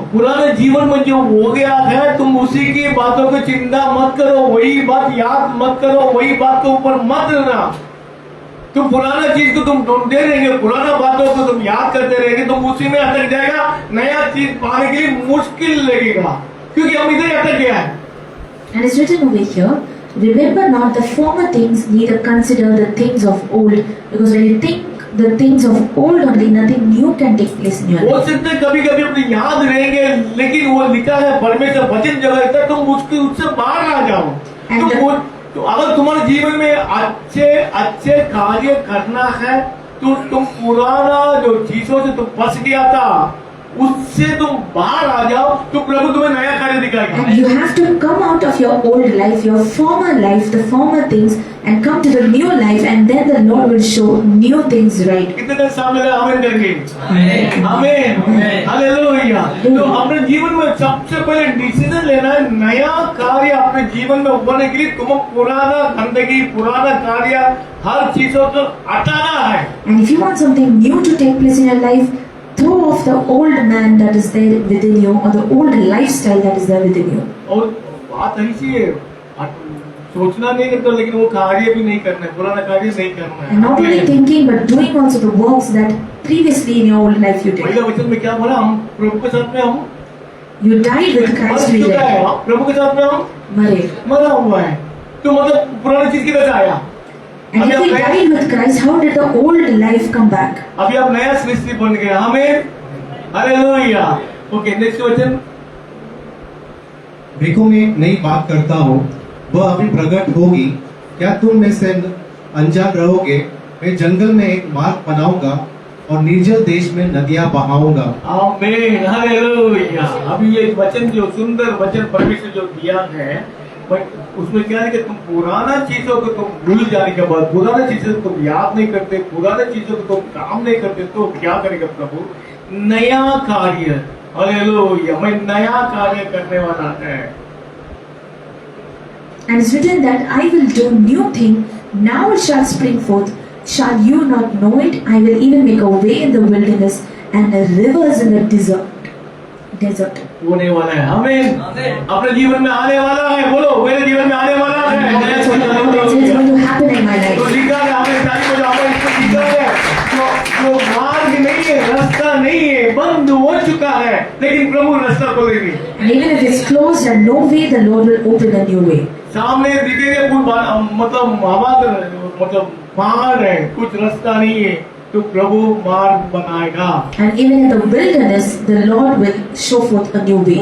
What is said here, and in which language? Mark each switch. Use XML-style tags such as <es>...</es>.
<hi>पुराने जीवन में जो हो गया है, तुम उसी की बातों की चिंता मत करो, वही बात याद मत करो, वही बात के ऊपर मत रहना। तुम पुराना चीज को तुम ढूंढते रहेंगे, पुराना बातों को तुम याद करते रहेंगे, तुम उसी में अटक जाएगा। नया चीज पाने के लिए मुश्किल लगेगा, क्योंकि हम इधर ही अटक गया है।</hi> <en>And it's written over here, remember not the former things, neither consider the things of old. Because when you think the things of old only, nothing new can take place in your</en> <hi>हो</hi> <en>life.</en> <hi>सकता है कभी कभी अपने याद रहेंगे, लेकिन वो लिखा है परमेश्वर वचन जब लगता है तुम उससे बाहर आ जाओ। तो अगर तुम्हारे जीवन में अच्छे अच्छे कार्य करना है, तो तुम पुराना जो चीजों से तुम फंस गया था उससे तुम बाहर आ जाओ, तो प्रभु तुम्हें नया कार्य दिखाएगा।</hi> <en>And you have to come out of your old life, your former life, the former things, and come to the new life, and then the Lord will show new things right.</en> <hi>कितने सामने आमीन करेंगे? आमीन, hallelujah. तो अपने जीवन में सबसे पहले डिसीजन लेना है, नया कार्य अपने जीवन में उभरने के लिए तुम्हें पुराना गंदगी, पुराना कार्य, हर चीजों को हटाना है।</hi> <en>And if you want something new to take place in your life, throw off the old man that is there within you, or the old lifestyle that is there within you.</en> <hi>और बात ऐसी है, सोचना नहीं करता, लेकिन वो कार्य भी नहीं करना है, पुराना कार्य नहीं करना है।</hi> <en>And not only thinking, but doing also the works that previously in your old life you did.</en> <hi>पहले वचन में क्या बोला? हम प्रभु के साथ में हम</hi> <en>You died with Christ,</en> <hi>मर</hi> <en>we</en> <hi>चुका है,</hi> <en>died.</en> <hi>प्रभु के साथ में हम</hi> <en>Married.</en> <hi>मरा हुआ है। तो मतलब पुरानी चीज किधर से आया? And if we died with Christ, how did the old life come back? अभी आप नया सृष्टि बन गए, हमें हालेलुया। ओके, नेक्स्ट वचन। देखो मैं एक नई बात करता हूँ, वह अभी प्रकट होगी, क्या तुम में से अनजान रहोगे? मैं जंगल में एक मार्ग बनाऊंगा और निर्जल देश में नदियां बहाऊंगा। आमीन, हालेलुया। अभी ये वचन, जो सुंदर वचन परमेश्वर जो दिया है, बट उसमें क्या है कि तुम पुराना चीजों को तुम भूल जाने के बाद, पुराना चीजों को तुम याद नहीं करते, पुराना चीजों को तुम काम नहीं करते, तो क्या करेगा प्रभु? नया कार्य, हालेलुया, मैं नया कार्य करने वाला है।</hi> <en>And it's written that I will do new thing, now it shall spring forth. Shall you not know it? I will even make a way in the wilderness and rivers in the desert.</en> <hi>होने वाला है, आमीन। अपने जीवन में आने वाला है, बोलो मेरे जीवन में आने वाला है।</hi> <en>That's what the Lord says is going to happen in my</en> <hi>तो</hi> <en>life.</en> <hi>लिखा है, हमें सारी को हमें इसको लिखा है, जो मार्ग नहीं है, रास्ता नहीं है, बंद हो चुका है, लेकिन प्रभु रास्ता खोलेंगे।</hi> <en>And even if it's closed and no way, the Lord will open a new way.</en> <hi>सामने दिखेंगे मतलब मतलब पहाड़ है, कुछ रास्ता नहीं है, तो प्रभु मार्ग बनाएगा।</hi> <en>And even in the wilderness, the Lord will show forth a new way.</en>